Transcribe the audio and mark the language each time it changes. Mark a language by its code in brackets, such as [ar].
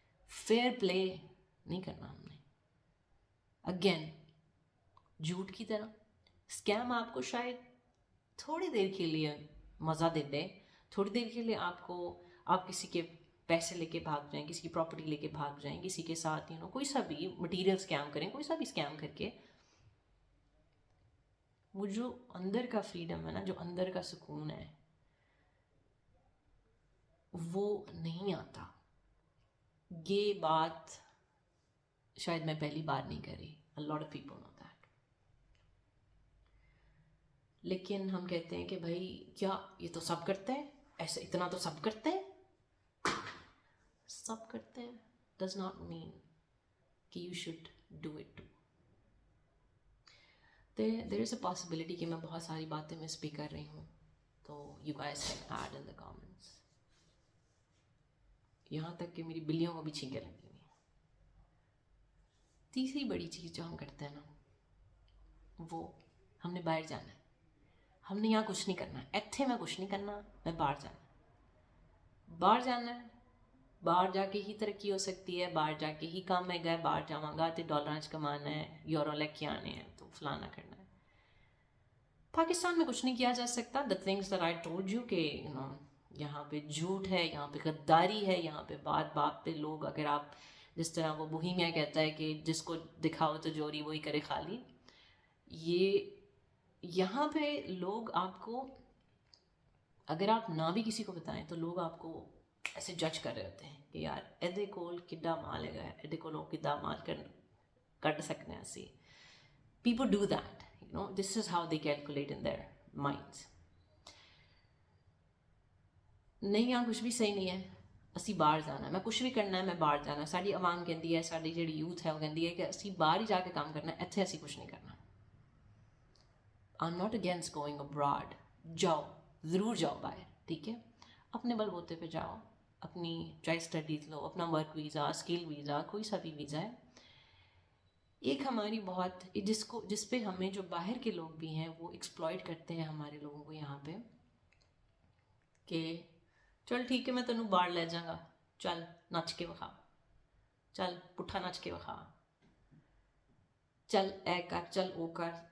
[ur] Fair play نہیں کرنا ہم نے. اگین جھوٹ کی طرح اسکیم آپ کو شاید تھوڑی دیر کے لیے مزہ دے دے, تھوڑی دیر کے لیے آپ کسی کے پیسے لے کے بھاگ جائیں, کسی کی پراپرٹی لے کے بھاگ جائیں, کسی کے ساتھ کوئی سا بھی مٹیریل اسکیم کریں, کوئی سا بھی اسکیم کر کے وہ جو اندر کا فریڈم ہے نا, جو اندر کا سکون ہے, وہ نہیں آتا. یہ بات شاید میں پہلی بار نہیں کری, [en] a lot of people know that. [ur] لیکن ہم کہتے ہیں کہ بھائی کیا یہ تو سب کرتے ہیں, ایسا اتنا تو سب کرتے ہیں. سب کرتے ہیں [en] does not mean [ur] کہ [en] you should do it too. There is a possibility [ur] کہ میں بہت ساری باتیں مس بھی کر رہی ہوں, تو [en] you guys can add in the comments. [ur] یہاں تک کہ میری بلیوں کو بھی چھینکیں لگی ہوئی. تیسری بڑی چیز جو ہم کرتے ہیں نا, وہ ہم نے باہر جانا ہے. ہم نے یہاں کچھ نہیں کرنا, ایتھے میں کچھ نہیں کرنا, میں باہر جانا ہے. باہر جانا ہے, باہر جا کے ہی ترقی ہو سکتی ہے, باہر جا کے ہی کام ہے گئے, باہر جاواں گا تو ڈالر کمانا ہے, یورو لے کے آنے ہیں, تو فلانا کرنا ہے. پاکستان میں کچھ نہیں کیا جا سکتا. [en] the things that I told you [ur] کہ یہاں پہ جھوٹ ہے, یہاں پہ غداری ہے, یہاں پہ بات پہ لوگ, اگر آپ جس طرح وہ بوہیمیا کہتا ہے کہ جس کو دکھاؤ تو جوری وہی کرے خالی, یہاں پہ لوگ آپ کو, اگر آپ نہ بھی کسی کو بتائیں تو لوگ آپ کو ایسے جج کر رہے ہوتے ہیں کہ [pa] یار ایدے کول کڈا مال ہے گا, ایدے کول کڈا مال کٹ سکتے ہیں. اسی [en] people do that, this is how they calculate in their minds. [ur] نہیں یہاں کچھ بھی صحیح نہیں ہے, اسی باہر جانا ہے, میں کچھ بھی کرنا ہے میں باہر جانا ہے. ساری عوام کہتی ہے, ساری جڑی یوتھ ہے وہ کہتی ہے کہ اسی باہر ہی جا کے کام کرنا ہے, ایتھے اسی کچھ نہیں کرنا. [en] I'm not against going abroad. [ur] جاؤ, ضرور جاؤ باہر, ٹھیک ہے, اپنے بل بوتے پہ جاؤ, اپنی چاہے اسٹڈیز لو, اپنا ورک ویزا, اسکل ویزا, کوئی سا بھی ویزا ہے. ایک ہماری بہت جس پہ ہمیں جو باہر کے لوگ بھی ہیں وہ ایکسپلائٹ کرتے ہیں ہمارے لوگوں کو یہاں پہ, کہ [pa] چل ٹھیک ہے میں تینوں باہر لے جاؤں گا, چل نچ کے وکھا, چل پٹھا نچ کے وکھا, چل اے کر, چل او کر.